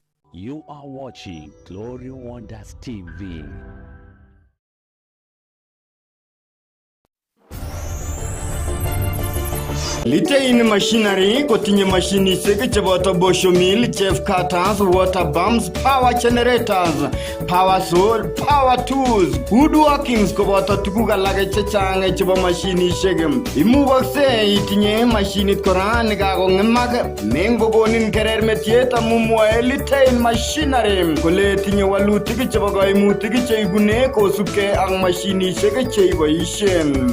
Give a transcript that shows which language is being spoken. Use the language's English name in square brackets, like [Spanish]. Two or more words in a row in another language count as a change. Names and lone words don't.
[English] You are watching Glory Wonders TV. Litein machinery [Kalenjin] kotinye machinishek cheboto bosho [English] mill, chef cutters, water pumps, power generators, power saw, power tools, [Kalenjin] woodworkings koboto tuguk alak chechang chebo machinishek. Imukakse itinye machinit kora nekakong'emak mengokonin kerermetiet amu mwae Litein machinery kole tinye walutik chebo kaimutik cheibune kosubkei ak machinishek cheiboishen.